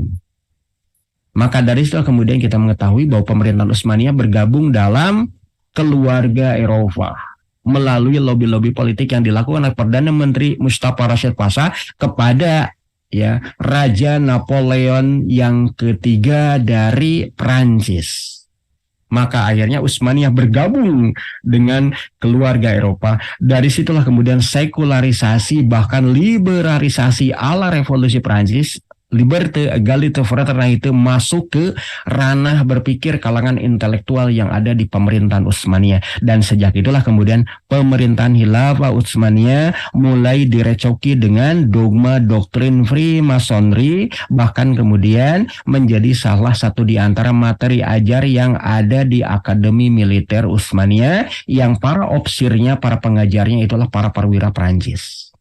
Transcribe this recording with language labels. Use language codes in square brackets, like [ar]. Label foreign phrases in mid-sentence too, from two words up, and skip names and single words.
[id] Maka dari itu kemudian kita mengetahui bahwa pemerintahan Utsmaniyah bergabung dalam keluarga Eropa melalui lobby-lobby politik yang dilakukan oleh Perdana Menteri Mustafa Rashid Pasha kepada ya Raja Napoleon yang ketiga dari Prancis. Maka akhirnya Utsmaniyah bergabung dengan keluarga Eropa. Dari situlah kemudian sekularisasi bahkan liberalisasi ala revolusi Prancis, [fr] liberté, égalité, fraternité [id] masuk ke ranah berpikir kalangan intelektual yang ada di pemerintahan Utsmaniyah. Dan sejak itulah kemudian pemerintahan Khilafah Utsmaniyah mulai direcoki dengan dogma doktrin Freemasonry, bahkan kemudian menjadi salah satu di antara materi ajar yang ada di Akademi Militer Utsmaniyah yang para opsirnya, para pengajarnya itulah para perwira Prancis.